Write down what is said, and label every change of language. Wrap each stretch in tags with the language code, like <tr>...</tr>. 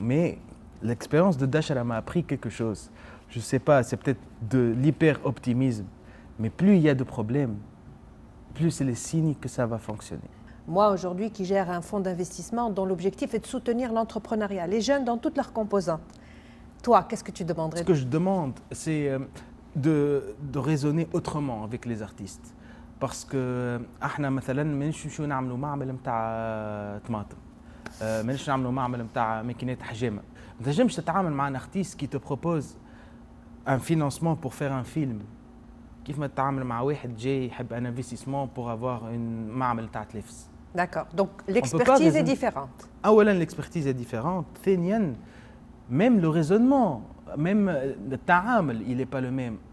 <fr>Mais l'expérience de Dachra m'a appris quelque chose. Je ne sais pas, c'est peut-être de l'hyper-optimisme, mais plus il y a de problèmes, plus c'est les signes que ça va fonctionner. Moi, aujourd'hui, qui gère un fonds d'investissement dont l'objectif est de soutenir l'entrepreneuriat, les jeunes dans toutes leurs composantes. Toi, qu'est-ce que tu demanderais? Ce que je demande, c'est de raisonner autrement avec les artistes.</fr> <ar>Parce que احنا مثلا مانيش نمشيو نعملوا معمل نتاع طماطم، مانيش نعملوا معمل نتاع ماكينات حجامه. ما تنجمش تتعامل مع</ar> <fr>un artiste qui te propose un financement pour faire un film.</fr> <ar>كيف ما تتعامل مع واحد جاي يحب</ar> <fr>un investissement pour avoir une</fr> <ar>معمل نتاع تلفز.</ar> <fr>D'accord. Donc l'expertise est différente. اولا l'expertise est différente. ثانيا même le raisonnement, même le تعامل, il n'est pas le même.</fr>